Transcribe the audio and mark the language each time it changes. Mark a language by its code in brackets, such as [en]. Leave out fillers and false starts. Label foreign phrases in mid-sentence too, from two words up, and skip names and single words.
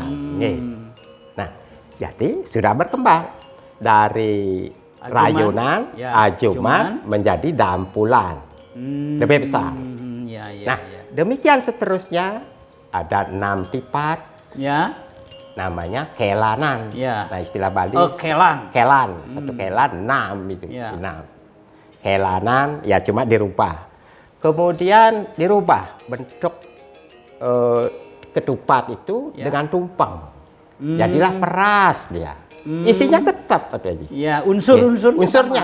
[id] Nah, jadi sudah berkembang dari rayunan, ajuman menjadi dampulan, lebih besar. Nah, demikian seterusnya ada 6 tipat, namanya kelanan. Nah, istilah Bali. Kelan. Satu kelan 6 itu. 6. Kelanan ya cuma dirubah. Kemudian dirubah bentuk ketupat itu dengan tumpeng. Jadilah peras dia. Isinya tetap unsurnya